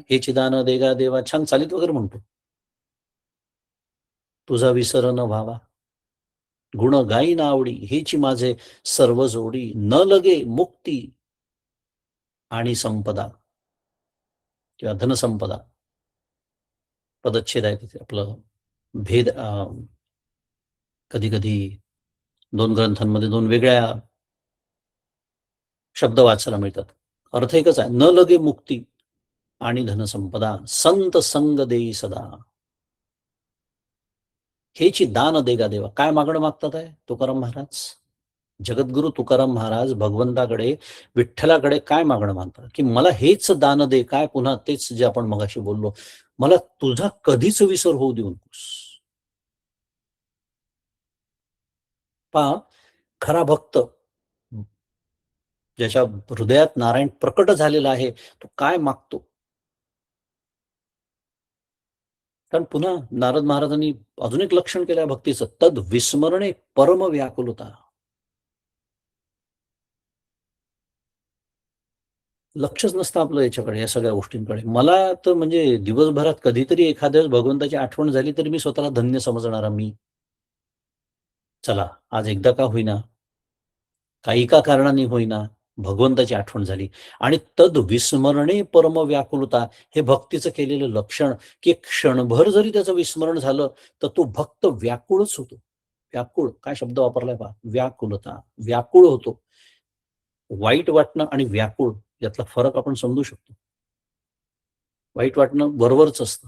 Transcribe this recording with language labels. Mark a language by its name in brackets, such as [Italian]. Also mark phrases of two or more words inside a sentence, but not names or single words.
[Marathi] "हे चिदान देगा देवा" छान चालीत वगैरे म्हणतो. "तुझा विसर न व्हावा, गुण गायीन आवडी, हेची माझे सर्व जोडी, न लगे मुक्ती आणि संपदा" किंवा धनसंपदा. पदच्छेद आहे तिथे आपलं भेद, कधी-कधी 2 ग्रंथांमध्ये 2 वेगळ्या शब्द वाचायला मिळतात. अर्थ एकच आहे. न लगे मुक्ती आणि धनसंपदा, संत संग देई सदा. हेची दान देगा देवा. काय मागणं मागतात आहे तुकाराम महाराज? जगद्गुरु तुकाराम महाराज भगवंताकडे, विठ्ठलाकडे काय मागणं मागतात? की मला हेच दान दे. काय पुन्हा तेच जे आपण मगाशी बोललो. मला तुझा कधीच विसर होऊ देऊ नकोस. पहा, खरा भक्त ज्याच्या हृदयात नारायण प्रकट झालेला आहे, तो काय मागतो? कारण पुन्हा नारद महाराजांनी अजून एक लक्षण केलं आहे भक्तीचं, [Sanskrit] तद विस्मरणे परम व्याकुलता. [Marathi] लक्षच नसतं आपलं याच्याकडे, या सगळ्या गोष्टींकडे. मला तर म्हणजे दिवसभरात कधीतरी एखाद्या वेळेस भगवंताची आठवण झाली, तरी मी स्वतःला धन्य समजणारा मी. चला, आज एकदा का होईना, काही का कारणाने होईना, भगवंताची आठवण झाली आणि [Sanskrit] तद विस्मरणे परम व्याकुलता, [Marathi] हे भक्तीचं केलेलं लक्षण, की क्षणभर जरी त्याचं विस्मरण झालं, तर तो भक्त व्याकुळच होतो. व्याकुळ, काय शब्द वापरलाय पहा, व्याकुलता, व्याकुळ होतो. वाईट वाटणं आणि व्याकुळ यातला फरक आपण समजू शकतो. वाईट वाटणं बरोबरच असतं.